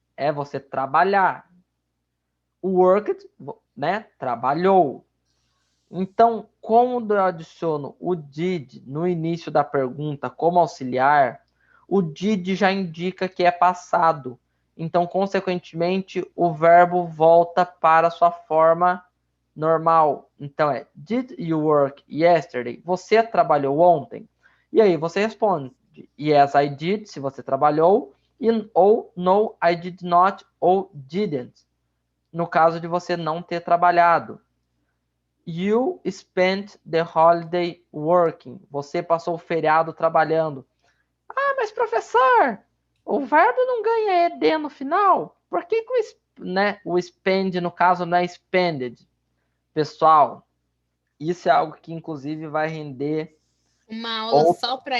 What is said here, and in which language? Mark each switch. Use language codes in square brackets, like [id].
[pt] É você trabalhar. O worked, né? Trabalhou. Então, quando eu adiciono o did no início da pergunta como auxiliar, o did já indica que é passado. Então, consequentemente, o verbo volta para a sua forma normal. [en] Então, did you work yesterday? [pt] Você trabalhou ontem? E aí você responde, [en] yes, I did, [pt] se você trabalhou, ou [en] no, I did not, [pt] ou [en] didn't, [pt] no caso de você não ter trabalhado. [en] You spent the holiday working. [pt] Você passou o feriado trabalhando. Ah, mas professor, o verbo não ganha ed no final? Por que, o spend, no caso, não é spended? Pessoal, isso é algo que, inclusive, vai render uma aula só para